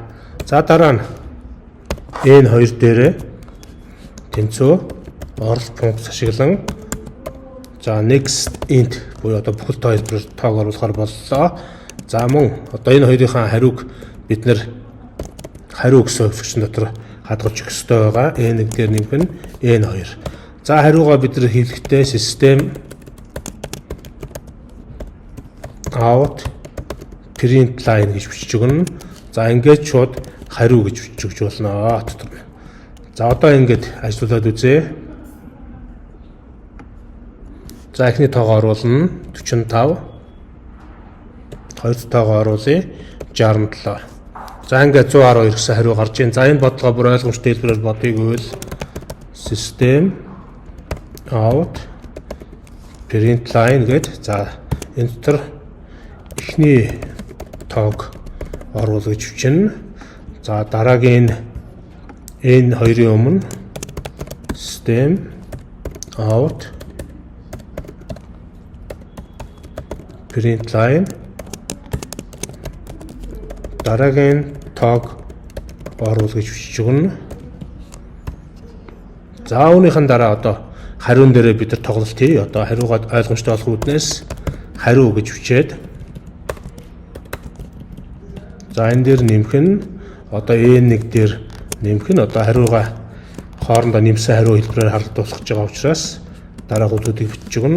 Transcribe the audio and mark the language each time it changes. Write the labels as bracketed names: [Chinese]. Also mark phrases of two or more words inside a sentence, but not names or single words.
[Mongolian] За дараа нь n2 дээрээ тэнцүү оролт функц ашиглан за [English] next int [Mongolian] буюу одоо бүхэл тайлбар тоог оруулахаар боллоо. За мөн одоо энэ хоёрынхаа хариуг бид нэр хариу гэсэн хувьцагчдын дотор хадгалж өгөх ёстой байгаа. n1 дээр нэмэх нь n2. За хариугаа бид нэр хэлэхдээ [English] system out print line [Mongolian] гэж бичиж өгнө. За ингээд шууд хариу гэж бичиж өгч болно дотор. За одоо ингээд ажиллуулад үзье. За эхний тоогоо оруулна 45. Хоёр тоогоо оруулъя 67. За ингээд 112 гэсэн хариу гарч ийн. За энэ бодлого бүр ойлгомжтой хэлбэрээр бодъё гэвэл [English] system out print line [Mongolian] гээд за энэ дотор эхний тоог оруулах гэж бичнэ. За дараагийн энэ хоёрын өмнө [English] system out print line [Mongolian] дараагийн тоог оруулах гэж бичиж өгнө. За үүнийхэн дараа одоо хариун дээрээ бид нар тоглолт хий. Одоо хариугаа ойлгомжтой болох үүднээс хариу гэж бичээд за энэ дээр нэмэх нь одоо n1 дээр нэмэх нь одоо хариугаа хоорондоо нэмсэн хариу хэлбэрээр хардуулах гэж байгаа учраас дараагуудыг бичиж өгнө.